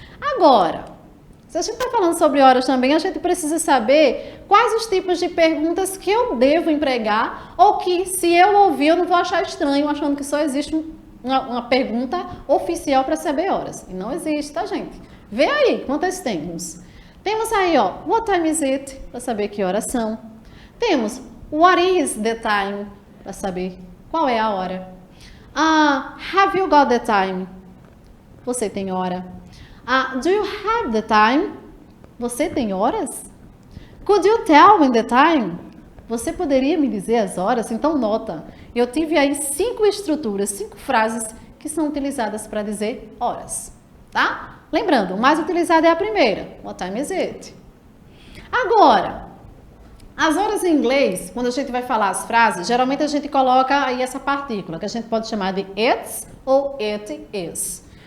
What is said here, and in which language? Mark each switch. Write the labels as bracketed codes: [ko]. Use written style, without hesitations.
[pt] Agora, se a gente está falando sobre horas também, a gente precisa saber quais os tipos de perguntas que eu devo empregar ou que, se eu ouvir, eu não vou achar estranho, achando que só existe uma pergunta oficial para saber horas. E não existe, tá, gente? Vê aí quantas temos. Temos aí, ó, [en] what time is it? [pt] Para saber que horas são. Temos [en] what is the time? [pt] Para saber qual é a hora. [en] Have you got the time? [pt] Você tem hora. [en] Do you have the time? [pt] Você tem horas? [en] Could you tell me the time? [pt] Você poderia me dizer as horas? Então nota, eu tive aí 5 estruturas, 5 frases que são utilizadas para dizer horas, tá? Lembrando, o mais utilizado é a primeira. [en] What time is it? [pt] Agora, as horas em inglês, quando a gente vai falar as frases, geralmente a gente coloca aí essa partícula, que a gente pode chamar de it's ou it is.